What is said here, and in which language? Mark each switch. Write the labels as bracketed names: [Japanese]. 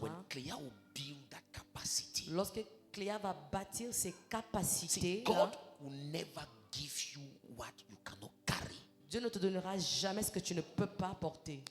[English] When Cléa will build that capacity. [French] Lorsque Cléa va bâtir ses capacités, [English] see, God will never give you what you cannot carry. [French] Dieu ne te donnera jamais ce que tu ne peux pas porter.